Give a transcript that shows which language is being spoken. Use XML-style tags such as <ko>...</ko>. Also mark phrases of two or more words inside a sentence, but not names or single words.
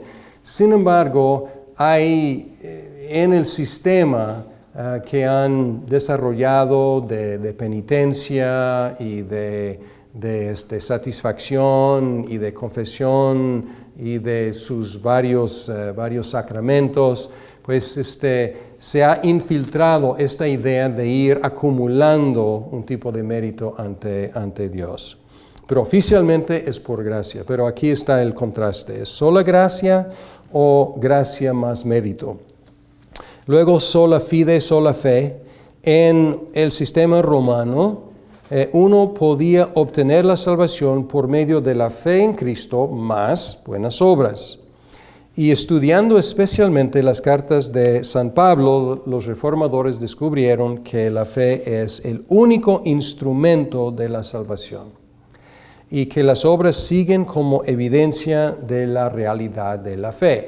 <es>Sin embargo, hay en el sistema que han desarrollado de penitencia y de satisfacción y de confesión y de sus varios sacramentos, pues se ha infiltrado esta idea de ir acumulando un tipo de mérito ante Dios. Pero oficialmente es por gracia, pero aquí está el contraste, ¿es sola gracia o gracia más mérito? Luego</es> <la>sola fide,</la> <es>sola fe. En el sistema romano, uno podía obtener la salvación por medio de la fe en Cristo más buenas obras. Y estudiando especialmente las cartas de San Pablo, los reformadores descubrieron que la fe es el único instrumento de la salvación y que las obras siguen como evidencia de la realidad de la fe.</es>